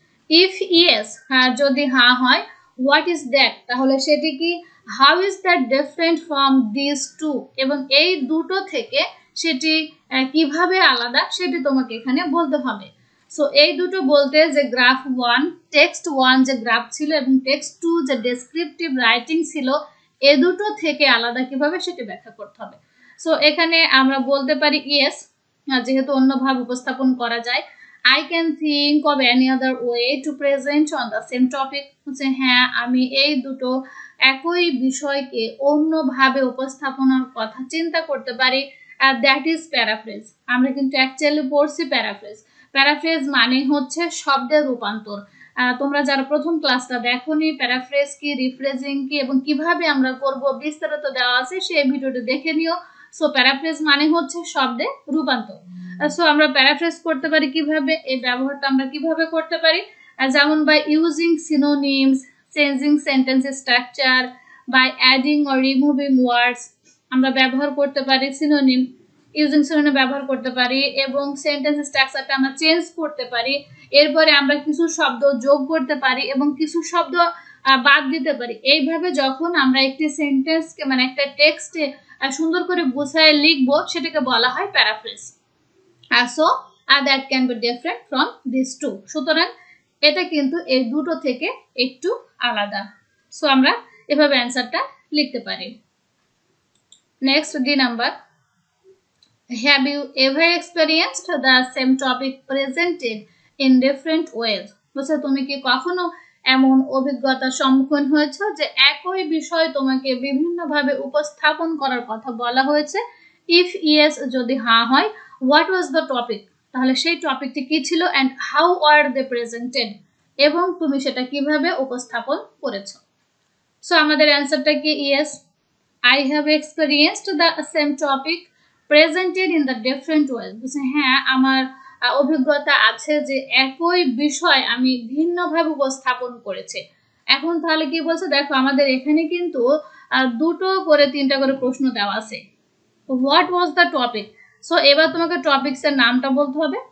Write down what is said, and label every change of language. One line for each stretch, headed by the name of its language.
English: if yes,
Bangla: যদি হ্যাঁ হয়,
English: what is that,
Bangla: তাহলে সেটি কি,
English: how is that different from this two,
Bangla: এবং এই দুটো থেকে সেটি কিভাবে আলাদা সেটি তোমাকে এখানে বলতে হবে। সো এই দুটো বলতে যে গ্রাফ 1, টেক্সট 1 যে গ্রাফ ছিল এবং টেক্সট 2 যে ডেসক্রিপটিভ রাইটিং ছিল, এ দুটো থেকে আলাদা কিভাবে সেটি ব্যাখ্যা করতে হবে। সো এখানে আমরা বলতে পারি ইয়েস, যেহেতু অন্যভাবে উপস্থাপন করা যায়।
English: I can think of any other way to present on the same topic.
Bangla: হচ্ছে হ্যাঁ, আমি এই দুটো একই বিষয়কে অন্যভাবে উপস্থাপনার কথা চিন্তা করতে পারি।
English: That is paraphrase.
Bangla: আমরা কিন্তু অ্যাকচুয়ালি পড়ছি প্যারাফ্রেজ। প্যারাফ্রেজ মানে হচ্ছে শব্দের রূপান্তর। তোমরা যারা প্রথম ক্লাসটা দেখোনি, প্যারাফ্রেজ কি, রিফ্রেজিং কি এবং কিভাবে আমরা করব বিস্তারিত দেওয়া আছে, সেই ভিডিওটা দেখে নিও। সো প্যারাফ্রেজ মানে হচ্ছে শব্দে রূপান্তর। সো আমরা প্যারাফ্রেজ করতে পারি কিভাবে, এই ব্যবহারটা আমরা কিভাবে করতে পারি, যেমন
English: By using synonyms, changing sentence structure, by adding or removing words.
Bangla: আমরা ব্যবহার করতে পারি সিনোনিম, ইউজিং সিনোনিম ব্যবহার করতে পারি, এবং সেন্টেন্স স্ট্রাকচারটা আমরা চেঞ্জ করতে পারি। এরপরে আমরা কিছু শব্দ যোগ করতে পারি এবং কিছু শব্দ বাদ দিতে পারি। এইভাবে যখন আমরা একটি সেন্টেন্সকে, মানে একটা টেক্সটে সুন্দর করে গুছায় লিখবো, সেটাকে বলা হয় paraphrase.
English: So that can be different from these two.
Bangla: সুতরাং এটা কিন্তু এই দুটো থেকে একটু আলাদা। সো আমরা এভাবে অ্যান্সারটা লিখতে পারি। Next D number,
English: Have you ever experienced the same topic presented in different ways?
Bangla: বলছে তুমি কি কখনো এমন অভিজ্ঞতার সম্মুখীন হয়েছো যে একই বিষয় তোমাকে বিভিন্নভাবে উপস্থাপন করার কথা বলা হয়েছে?
English: if yes,
Bangla: যদি হ্যাঁ হয়,
English: what was the topic,
Bangla: তাহলে সেই টপিকটি কি ছিল,
English: and how are they presented,
Bangla: এবং তুমি সেটা কিভাবে উপস্থাপন করেছো? সো আমাদের অ্যান্সারটা কি?
English: Yes, I have experienced the same topic presented in the different ways.
Bangla: হ্যাঁ, আমার অভিজ্ঞতা আছে যে একই বিষয় আমি ভিন্নভাবে উপস্থাপন করেছি। এখন তাহলে কি বলছে দেখো, আমাদের এখানে কিন্তু দুটো করে তিনটা করে প্রশ্ন দেওয়া আছে।
English: What was the topic?
Bangla: So এবার তোমাকে টপিকস এর নামটা বলতে হবে।